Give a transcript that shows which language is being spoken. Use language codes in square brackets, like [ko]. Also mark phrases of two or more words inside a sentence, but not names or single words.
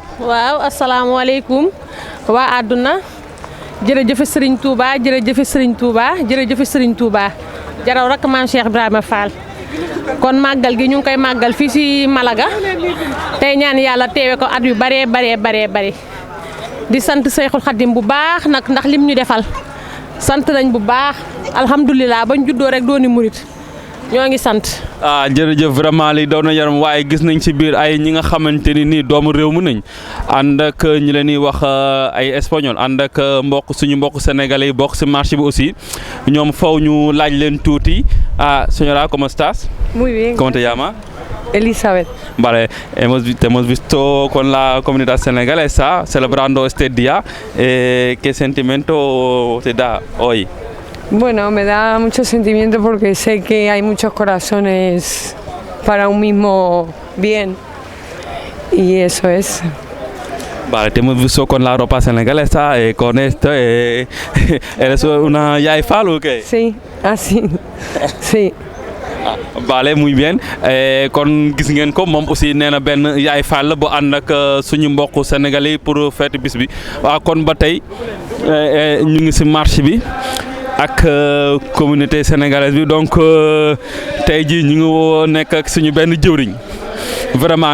[wo] waaw asalaamaaleykum waa àdduna jërëjëf Serigne Touba jërëjëf Serigne Touba jërëjëf Serigne Touba jaraw rek maam Cheikh Ibrahima Fall kon màggal gi ñu ngi koy màggal fii si Malaga tey ñaan yàlla teewe ko at yu bare di sant Seyxul Xadim bu baax nag ndax lim ñu defal sant nañ bu baax alhamdulilah bañ juddoo rek dooni murit ñoo ngi sant. jërëjëf vraiment li daw na yaram waaye gis nañ ci biir ay ñi nga xamante ni nii doomu réew mi nañ ànd ak ñi leen di wax ay espagnol ànd ak suñu mbokk sénégalais yi bokk ci marché bi aussi ñoom faw ñu laaj leen tuuti [es] señora, ¿cómo estás? Muy bien. ¿Cómo te llamas? Elizabeth. Vale, te hemos visto con la comunidad senegalesa celebrando este día. ¿Qué sentimiento te da hoy? Bueno, me da mucho sentimiento porque sé que hay muchos corazones para un mismo bien y eso es. Vale, te hemos visto con la ropa senegalesa, con esto. ¿Eres una Yaay Fall o qué? Sí, así. Sí. Vale, muy bien [wo] kon gis ngeen ko moom aussi nee na benn Yaay Fall bu ànd ak suñu mbokk sénégalais [fr] pour fête [wo] bis bi waaw kon ba tey ñu ngi ci marché bi ak [fr] communauté sénégalaise [wo] bi donc tey jii ñu ngi nekk ak suñu benn jëwriñ vraiment